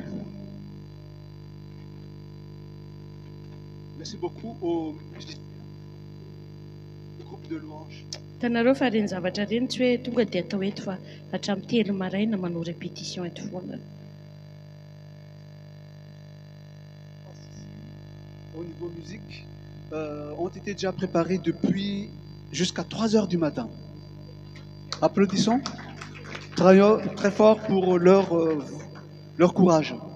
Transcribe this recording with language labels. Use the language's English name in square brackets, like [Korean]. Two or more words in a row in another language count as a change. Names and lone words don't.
[French] Merci beaucoup aux musiciens du groupe de louange. [Malagasy] Tanareo fa reny zavatra reny tsy hoe tonga dia atao eto fa hatramin'ny telo maraina manao répétition eto foana. [French] Au niveau musique, ont été déjà préparés depuis jusqu'à 3 heures du matin. Applaudissons très fort pour leur courage.